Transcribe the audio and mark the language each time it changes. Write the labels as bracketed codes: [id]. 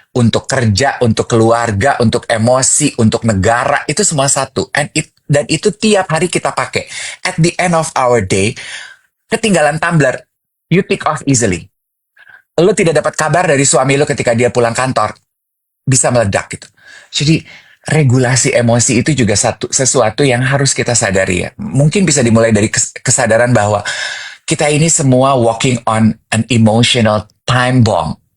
[id] Untuk kerja, untuk keluarga, untuk emosi, untuk negara, itu semua satu. Dan itu tiap hari kita pakai. [en] At the end of our day, ketinggalan tumbler, you tick off easily. [id] Lo tidak dapat kabar dari suami lo ketika dia pulang kantor, bisa meledak gitu. Jadi regulasi emosi itu juga sesuatu yang harus kita sadari ya. Mungkin bisa dimulai dari kesadaran bahwa kita ini semua [en] walking on an emotional time bomb.